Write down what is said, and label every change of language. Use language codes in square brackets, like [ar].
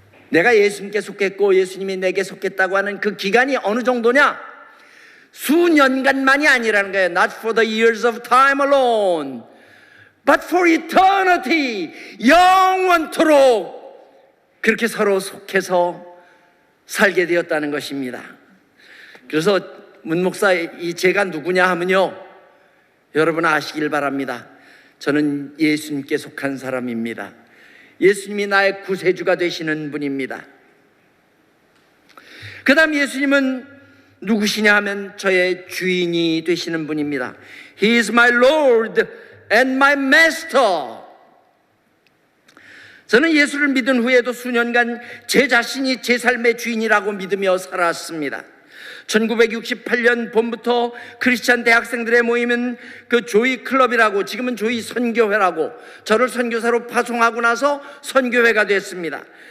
[ko] 내가 예수님께 속했고 예수님이 내게 속했다고 하는 그 기간이 어느 정도냐? 수년간만이 아니라는 거예요. [en] Not for the years of time alone, but for eternity. [ko] 영원토록 그렇게 서로 속해서 살게 되었다는 것입니다. 그래서 문 목사, 이 제가 누구냐 하면요, 여러분 아시길 바랍니다. 저는 예수님께 속한 사람입니다. 예수님이 나의 구세주가 되시는 분입니다. 그 다음 예수님은 누구시냐 하면 저의 주인이 되시는 분입니다. [en] He is my Lord and my Master. [ko] 저는 예수를 믿은 후에도 수년간 제 자신이 제 삶의 주인이라고 믿으며 살았습니다. 1968년 봄부터 크리스찬 대학생들의 모임은 그 조이 클럽이라고, 지금은 조이 선교회라고, 저를 선교사로 파송하고 나서 선교회가 됐습니다.